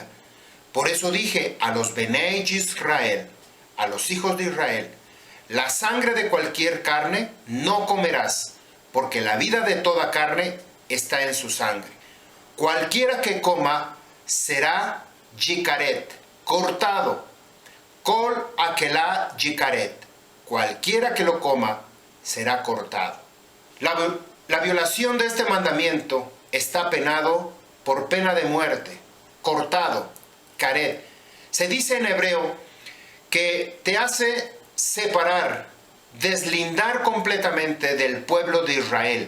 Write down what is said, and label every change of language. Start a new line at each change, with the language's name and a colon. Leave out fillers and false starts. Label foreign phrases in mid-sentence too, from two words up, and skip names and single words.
Spanish: Por eso dije a los
Hebrew: בני ישראל,
Spanish: a los hijos de Israel: la sangre de cualquier carne no comerás, porque la vida de toda carne está en su sangre. Cualquiera que coma será yikaret, cortado.
Hebrew: כל אכלה יכרת.
Spanish: Cualquiera que lo coma será cortado. La violación de este mandamiento está penado por pena de muerte. Cortado, karet. Se dice en hebreo que te hace separar, deslindar completamente del pueblo de Israel.